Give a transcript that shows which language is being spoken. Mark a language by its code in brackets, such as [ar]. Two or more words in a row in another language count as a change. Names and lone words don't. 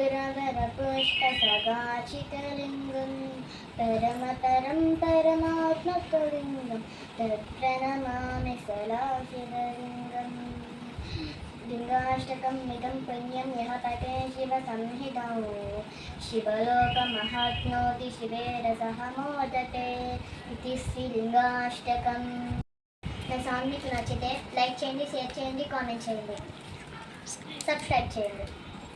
[sa] सुरवरपुष्पसगाचितलिङ्गं परमपरं परमात्मकलिङ्गं तत्प्रणमामि सदाशिवलिङ्गम् लिङ्गाष्टकम् इदं पुण्यं यः पठे शिवसंहितां शिवलोकमहाप्नोति शिवेरसः मोदते इति श्रीलिङ्गाष्टकम्. [te] నా సాంగ్ మీకు నచ్చితే లైక్ చేయండి, షేర్ చేయండి, కామెంట్ చేయండి, సబ్స్క్రైబ్ చేయండి.